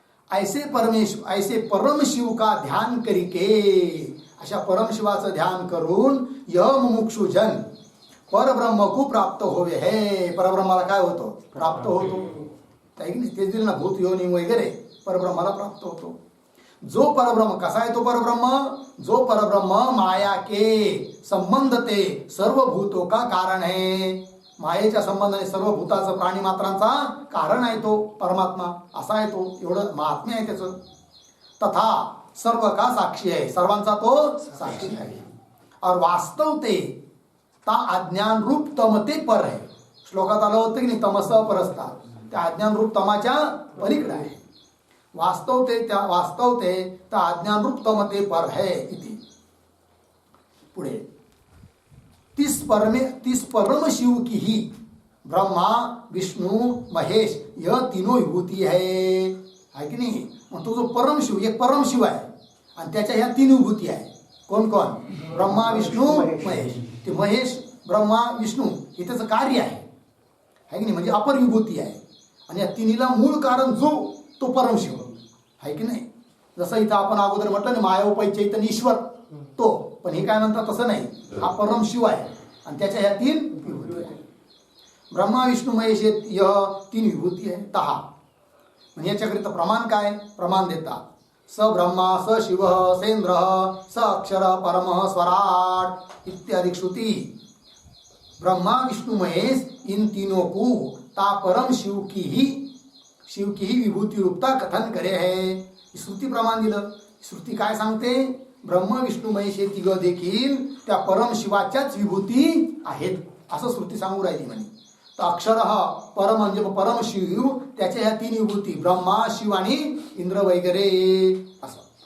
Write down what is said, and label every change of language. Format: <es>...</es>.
<hi>ऐसे परम शिव का ध्यान करिके,</hi> <mr>अशा परमशिवाचं ध्यान करून</mr> <hi>यह मुमुक्षु जन परब्रह्म को प्राप्त होवे है.</hi> <mr>परब्रह्माला काय होतो? प्राप्त होतो. तेच दिलं ना भूत योनी वगैरे, परब्रह्माला प्राप्त होतो. जो परब्रह्म कसा आहे?</mr> <hi>तो परब्रह्म जो परब्रह्म माया के संबंध ते सर्व भूतों का कारण है.</hi> <mr>मायेच्या संबंधाने सर्व भूताचं प्राणी मात्रांचा कारण आहे तो परमात्मा. असा आहे तो, एवढं महात्म्य आहे त्याचं. तथा सर्व का साक्षी आहे, सर्वांचा तो साक्षी आहे.</mr> <hi>और वास्तव ते ता अज्ञान रूप तमते पर</hi> <mr>आहे. श्लोकात आलं होतं की नाही,</mr> <sa>तमस परस्ता,</sa> <mr>त्या अज्ञान रूप तमाच्या पलीकडे आहे.</mr> <hi>वास्तव ते त्या अज्ञान रूप तमते पर है इति. पुढे तीस परम शिव की ही ब्रह्मा विष्णु महेश यह तीनों विभूती है की नाही.</hi> <mr>मग तो जो परम शिव, एक परम शिव आहे आणि त्याच्या ह्या तीन विभूती आहे. कोण कोण? ब्रह्मा विष्णू महेश. ते महेश ब्रह्मा विष्णू हे त्याचं कार्य आहे की नाही, म्हणजे अपर विभूती आहे. आणि या तिन्हीला मूळ कारण जो तो परमशिव. आहे की नाही. जसं इथं आपण अगोदर म्हटलं ना मायाउपाई चैतन्य ईश्वर तो, पण हे काय म्हणतात तसं नाही, हा परम शिव आहे आणि त्याच्या ह्या 3 विभूती आहे. ब्रह्मा विष्णू महेश हे 3 विभूती आहे 10. म्हणजे याच्याकरिता प्रमाण काय, प्रमाण देतात.</mr> <sa>स ब्रह्मा स शिव सेंद्र स अक्षर परम स्वराट इत्यादि श्रुति.</sa> <hi>ब्रह्मा विष्णु महेश इन तीनों को ता परम शिव की ही विभूती रूपता कथन करे है.</hi> <mr>श्रुती प्रमाण दिलं. श्रुती काय सांगते, ब्रह्म विष्णू महेश हे 3 देखील त्या परम शिवाच्याच विभूती आहेत असं श्रुती सांगू राहिली म्हणे. तर अक्षर हा परम म्हणजे परम शिव, त्याच्या ह्या 3 विभूती ब्रह्मा शिव आणि इंद्र वगैरे असं.</mr>